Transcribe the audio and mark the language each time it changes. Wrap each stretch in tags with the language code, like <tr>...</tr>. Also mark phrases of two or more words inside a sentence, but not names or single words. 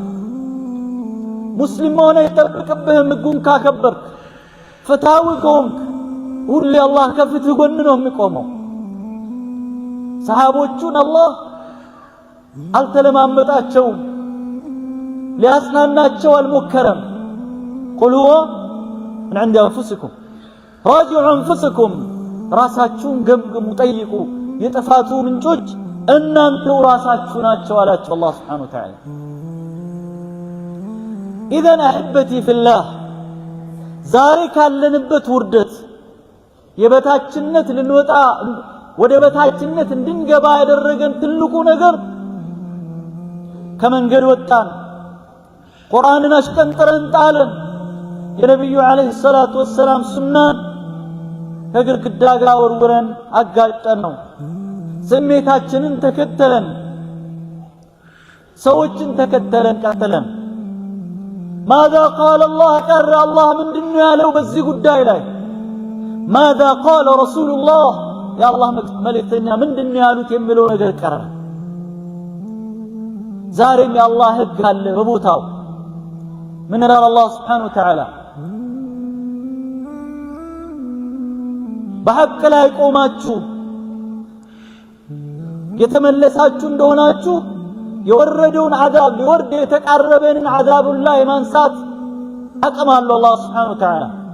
<am>ሙስሊም ሆነ ይጠብቅብህም ህጉን ካከበርክ፣ ፍትሃዊ ከሆንክ ሁሌ አላህ ከፍትህ ጎን ነው የሚቆመው። ሰሃቦቹን አላህ አልተለማመጣቸውም፣ ሊያጽናናቸው አልሞከረም።</am> <ar>قل هو من عند انفسكم راجعوا انفسكم</ar> <am>ራሳችሁን ገምግሙ፣ ጠይቁ። የጥፋቱ ምንጮች እናንተው ራሳችሁ ናቸው አላቸው አላህ</am> <ar>سبحانه وتعالى። إذن أحبتي في الله</ar> <am>ዛሬ ካለንበት ውርደት የበታችነት ልንወጣ ወደ በታችነት እንድንገባ ያደረገን ትልቁ ነገር ከመንገድ ወጣን፣ ቁርአንን አሽቀንጥረን ጣልን፣ የነብዩ</am> <ar>عليه الصلاة والسلام</ar> <am>ሱናን ከግድግዳ ጋር ወርውረን አጋጨን ነው። ስሜታችንን ተከተለን ሰዎችን ተከተለን ቀጥለን</am> <ar>ماذا قال الله قال الله</ar> <am>ምንድነው ያለው በዚህ ጉዳይ ላይ</am> <ar>ماذا قال رسول الله يا الله</ar> <am>መልእክተኛ ምንድነው ያሉት የሚለው ነገር ቀረ ዛሬም የአላህ ህግ አለ በቦታው ምን ይላል አላህ</am> <ar>سبحانه وتعالى</ar> <am>በሐቅ ላይ ቆማችሁ የተመለሳችሁ እንደሆናችሁ የወረደውን عذاب ሊወርድ የተቃረበንን عذابን ላይ ማንሳት አቅም አለው አላህ</am> <ar>سبحانه وتعالى</ar>